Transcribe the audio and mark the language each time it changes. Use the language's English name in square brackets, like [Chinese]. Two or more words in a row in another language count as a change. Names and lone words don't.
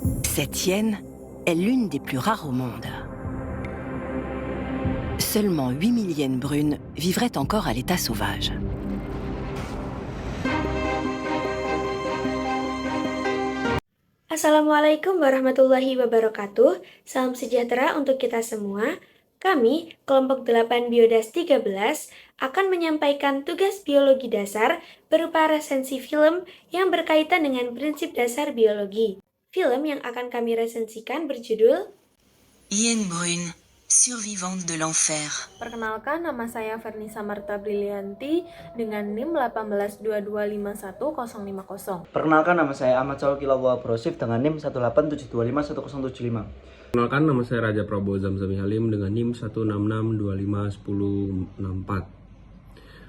[French] Cette hyène est l'une des plus rares au monde. Seulement 8000 hyènes brunes vivraient encore à l'état sauvage. [Arabic] السلام عليكم ورحمة الله وبركاته. [Indonesian] Salam sejahtera untuk kita semua. Kami, kelompok 8 Biodas 13, akan menyampaikan tugas biologi dasar berupa resensi film yang berkaitan dengan prinsip dasar biologi. Film yang akan kami resensikan berjudul [French] Hyène brune, survivante de l'enfer. [Indonesian] Perkenalkan, nama saya Fernisa Marta Brilianti dengan NIM 182251050. Perkenalkan, nama saya Ahmad Saul Kilawwa Brosif dengan NIM 187251075. Perkenalkan, nama saya Raja Prabowo Zamzami Halim dengan NIM 166251064.